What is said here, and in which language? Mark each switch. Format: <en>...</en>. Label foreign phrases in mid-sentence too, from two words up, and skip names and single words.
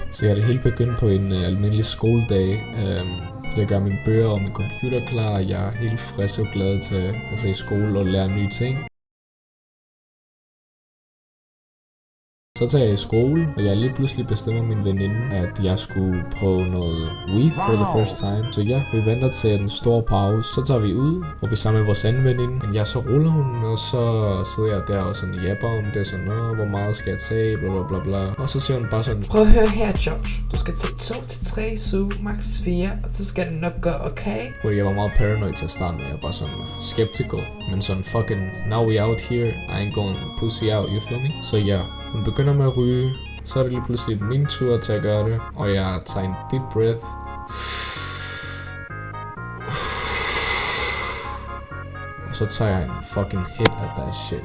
<da>Så jeg det hele begyndt på en almindelig skoledag. Jeg gør mine bøger og min computer klar. Jeg er helt frisk og glad til at tage i skole og lære nye ting. Så tager jeg i skole, og jeg lige pludselig bestemmer min veninde, at jeg skulle prøve noget weed</da> <en>for the first time.</en> <da>Så ja, vi venter til en stor pause. Så tager vi ud, og vi sammen med vores anden veninde. Men ja, så ruller hun, og så sidder jeg der og sådan japper om det. Sådan, hvor meget skal jeg tage, bla bla bla bla. Og så siger hun bare sådan, prøv at høre her, Josh. Du skal tage 2 til 3 suge, max 4, og så skal det nok gå okay. Fordi jeg var meget paranoid til at starte med. Jeg var bare sådan skeptical. Men sådan fucking,</da> <en>now we out here, I ain't going pussy out, you feel me?</en> <da>Så ja, hun begynder med at ryge, så er det lige pludselig min tur til at gøre det, og jeg tager en</da> <en>deep breath.</en> <da>Og så tager jeg en</da> <en>fucking hit</en> <da>af</da> <en>that shit.</en>